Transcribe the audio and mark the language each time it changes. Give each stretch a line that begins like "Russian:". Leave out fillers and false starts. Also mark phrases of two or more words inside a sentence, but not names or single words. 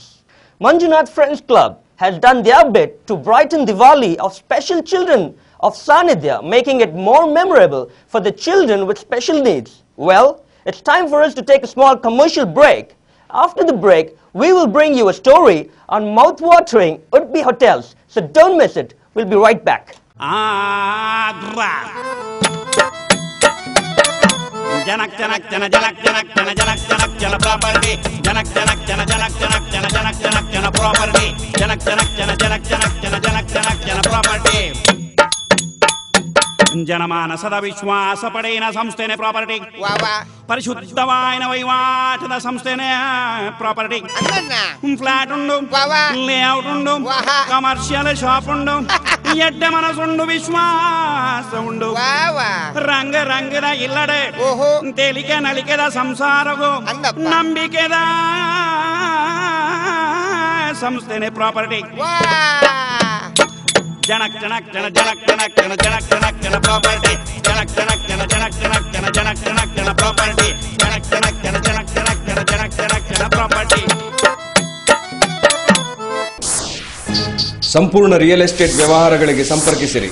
English: Manjunath Friends Club has done their bit to brighten Diwali of special children of Sanidhya, making it more memorable for the children with special needs. Well, it's time for us to take a small commercial break. After the break, we will bring you a story on mouth-watering Udpi hotels, so don't miss it. We'll be right back. Janak janak jana janak janak jana janak janak jana property janak janak jana janak janak jana janak janak jana property janak janak jana janak janak jana janak janak jana property
Tulu: ಜನಮಾನಸದ ವಿಶ್ವಾಸ ಪಡೆಯಿನ ಸಂಸ್ಥೆನೆ ಪ್ರಾಪರ್ಟಿ ಪರಿಶುದ್ಧವಾಯಿನ ವಹಿವಾಟದ ಸಂಸ್ಥೆನೆ ಪ್ರಾಪರ್ಟಿ ಫ್ಲಾಟ್ ಉಂಡು ಲೇಔಟ್ ಉಂಡು
English: commercial shop
Tulu: ಉಂಡು ಎಡ್ಡ ಮನಸ್ಸುಂಡು ವಿಶ್ವಾಸ ಉಂಡು ರಂಗ ರಂಗದ ಇಲ್ಲಡೆ ತೇಲಿಕೆ ನಲಿಕೆದ ಸಂಸಾರವು ನಂಬಿಕೆದ ಸಂಸ್ಥೆನೆ ಪ್ರಾಪರ್ಟಿ janak janak jana janak janak jana janak janak jana property janak janak jana janak janak jana janak janak jana property janak janak jana janak janak jana janak janak jana property.
Kannada: ಸಂಪೂರ್ಣ
English: real estate
Kannada: ವ್ಯವಹಾರಗಳಿಗೆ ಸಂಪರ್ಕಿಸಿರಿ.